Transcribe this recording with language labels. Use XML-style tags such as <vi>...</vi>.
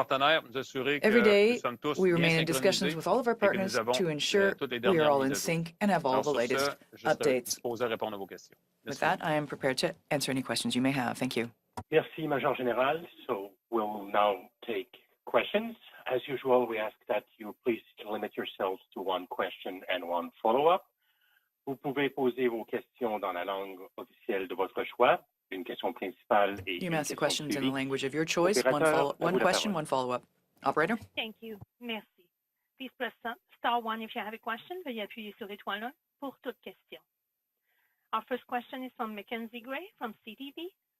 <en>Every day, we remain in discussions with all of our partners to ensure we are all in sync and have all the latest updates. With that, I am prepared to answer any questions you may have. Thank you.</en> <fr>Merci, Major Général.</fr> <en>So we'll now take questions. As usual, we ask that you please limit yourselves to one question and one follow-up.</en> <fr>Vous pouvez poser vos questions dans la langue officielle de votre choix. Une question principale et</fr> <en>you may ask the questions in the language of your choice. One question, one follow-up. Operator? Thank you. Merci. Please press star one if you have a question.</en> <fr>Veuillez appuyer sur l'étoile 1 pour toute question.</fr> <en>Our first question is from Mackenzie Gray from CTV.</en>